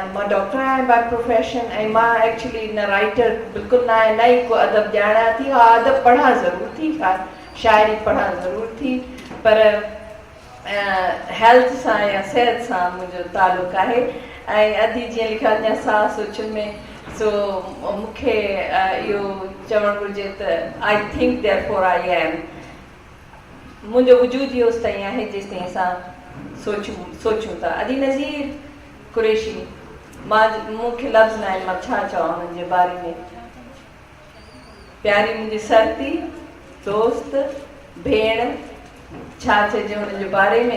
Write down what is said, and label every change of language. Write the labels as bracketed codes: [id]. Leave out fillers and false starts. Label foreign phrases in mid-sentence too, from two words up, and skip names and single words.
[sd] मां डॉक्टर आहियां [en] by profession, [sd] ऐं मां एक्चुअली न राइटर बिल्कुलु न आहे, न ई को अदब ॼाणा थी। हा, अदब पढ़ा ज़रूरु थी, शाइरी पढ़ा ज़रूरु थी, पर हेल्थ सां या सिहत सां मुंहिंजो तालुक़ु आहे। ऐं अदी जीअं लिखियो अञा साह सोचनि में, सो मूंखे इहो चवणु घुरिजे त [en] I think therefore I am. [sd] मुंहिंजो वजूद इहो ताईं आहे जेसि ताईं असां सोचूं था। अदी नज़ीर कुरैशी, मूंखे लफ़्ज़ न आहिनि, मां छा चवां हुननि जे बारे में। प्यारी मुंहिंजी सरती, दोस्त, भेण, छा चइजे हुननि जे बारे में।